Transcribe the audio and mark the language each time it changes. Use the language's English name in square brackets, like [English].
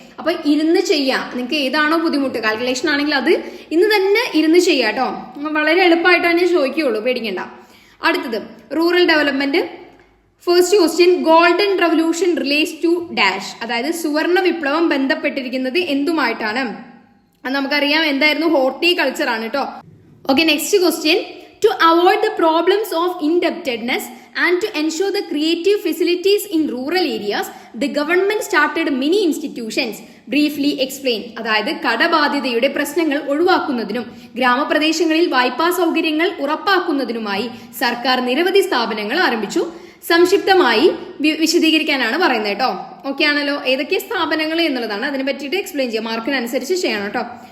[Malayalam] അപ്പൊ ഇരുന്ന് ചെയ്യാം. നിങ്ങൾക്ക് ഏതാണോ ബുദ്ധിമുട്ട്, കാൽക്കുലേഷൻ ആണെങ്കിൽ അത് ഇന്ന് തന്നെ ഇരുന്ന് ചെയ്യാം കേട്ടോ. വളരെ എളുപ്പമായിട്ടാണ് ഞാൻ ചോദിക്കുകയുള്ളൂ, പേടിക്കണ്ട. അടുത്തത് rural development. [English] First question golden revolution relates to dash. [Malayalam] അതായത് സുവർണ വിപ്ലവം ബന്ധപ്പെട്ടിരിക്കുന്നത് എന്തുമായിട്ടാണ്? അത് നമുക്കറിയാം, എന്തായിരുന്നു? ഹോർട്ടികൾച്ചർ ആണ് കേട്ടോ. [English] Okay, next question to avoid the problems of indebtedness and to ensure the creative facilities in rural areas, the government started many institutions. Briefly explain. [Malayalam] അതായത് കടബാധ്യതയുടെ പ്രശ്നങ്ങൾ ഒഴിവാക്കുന്നതിനും ഗ്രാമപ്രദേശങ്ങളിൽ വായ്പാ സൗകര്യങ്ങൾ ഉറപ്പാക്കുന്നതിനുമായി സർക്കാർ നിരവധി സ്ഥാപനങ്ങൾ ആരംഭിച്ചു. സംക്ഷിപ്തമായി വിശദീകരിക്കാനാണ് പറയുന്നത് കേട്ടോ. ഓക്കെ ആണല്ലോ. ഏതൊക്കെ സ്ഥാപനങ്ങൾ എന്നുള്ളതാണ്, അതിനെ പറ്റിയിട്ട് എക്സ്പ്ലെയിൻ ചെയ്യാം. മാർക്കിനനുസരിച്ച് ചെയ്യണം കേട്ടോ.